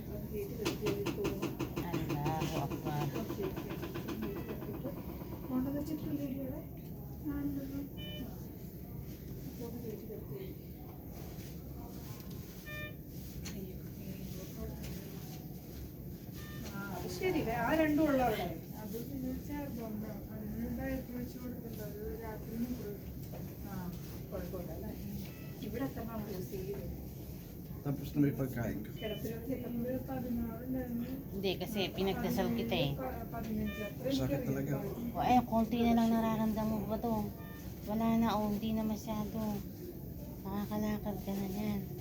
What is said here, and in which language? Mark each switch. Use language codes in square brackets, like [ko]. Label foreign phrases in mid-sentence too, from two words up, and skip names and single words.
[ar] الله أكبر. [ml] ശരി ആ രണ്ടും ഉള്ളവിടെ ഇവിടെ എത്ര യൂസ് ചെയ്യും [tl] Tapos na may pagkain ka. Hindi, kasi pinagdasal kita eh. Sakit talaga. O ay, konti na lang nararamdaman mo ba to? Wala na o, hindi na masyado. Makakalakad ka na yan.